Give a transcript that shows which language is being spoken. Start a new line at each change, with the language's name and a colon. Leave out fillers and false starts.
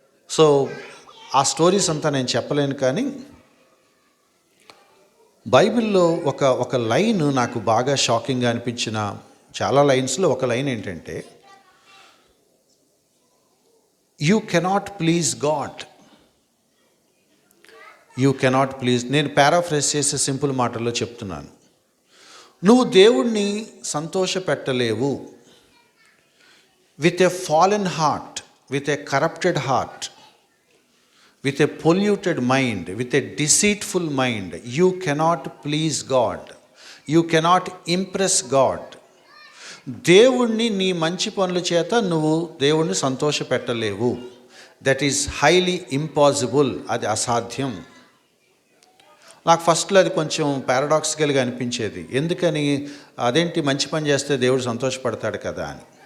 Telugu: So ఆ stories అంతా నేను చెప్పలేను, కానీ బైబిల్లో ఒక లైన్ నాకు బాగా షాకింగ్గా అనిపించిన చాలా లైన్స్లో ఒక లైన్ ఏంటంటే,
English: You cannot please God, you cannot please.
Telugu: నేను పారాఫ్రేజ్ చేసే సింపుల్ మాటల్లో చెప్తున్నాను. నువ్వు దేవుణ్ణి సంతోషపెట్టలేవు
English: With a fallen heart, with a corrupted heart, with a polluted mind, with a deceitful mind. You cannot please God. You cannot impress God.
Telugu: దేవుణ్ణి నీ మంచి పనుల చేత నువ్వు దేవుణ్ణి సంతోషపెట్టలేవు.
English: That is highly impossible.
Telugu: అది అసాధ్యం. నాకు ఫస్ట్లో అది కొంచెం పారాడాక్సికల్గా అనిపించేది. ఎందుకని, అదేంటి మంచి పని చేస్తే దేవుడు సంతోషపడతాడు కదా అని.